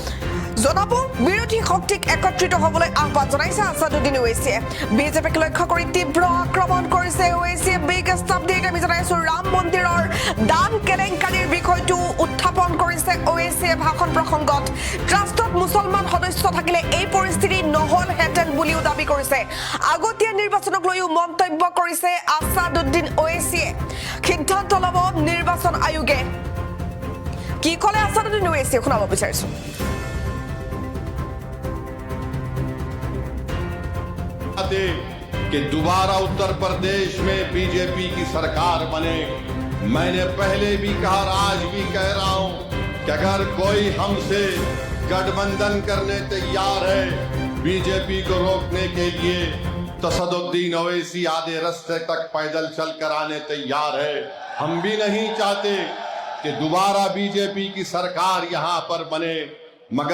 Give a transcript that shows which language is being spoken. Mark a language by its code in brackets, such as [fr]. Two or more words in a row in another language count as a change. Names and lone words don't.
[as] জনাব বিৰোধী শক্তিক একত্ৰিত হ'বলৈ আহ্বান জনাইছে আসাদুদ্দীন ওवैसीয়ে বিজেপিক লক্ষ্য কৰি তীব্ৰ আক্ৰমণ কৰিছে ওवैसीয়ে [en] biggest update [as] আমি জনাইছো ৰাম মন্দিৰৰ দান কেলেংকাৰীৰ বিষয়টো উত্থাপন কৰিছে ওवैसीয়ে ভাষণ প্ৰসংগত ট্ৰাষ্টত মুছলমান সদস্য থাকিলে এই পৰিস্থিতি নহল হেতেন বুলিও দাবী কৰিছে আগতীয়া নিৰ্বাচনক লৈও মন্তব্য কৰিছে আসাদুদ্দীন ওवैसीয়ে সিদ্ধান্ত ল'ব নিৰ্বাচন আয়োগে কি ক'লে আসাদুদ্দীন ওवैसीয়ে শুনাব বিচাৰিছো [hi] कि दोबारा उत्तर प्रदेश में बीजेपी की सरकार बने मैंने पहले भी कहा और आज भी कह रहा हूं कि अगर कोई हमसे गठबंधन करने तैयार है बीजेपी को रोकने के लिए तो असदुद्दीन ओवैसी आधे रास्ते तक पैदल चलकर आने तैयार है हम भी नहीं चाहते कि दोबारा बीजेपी की सरकार यहां पर बने मगर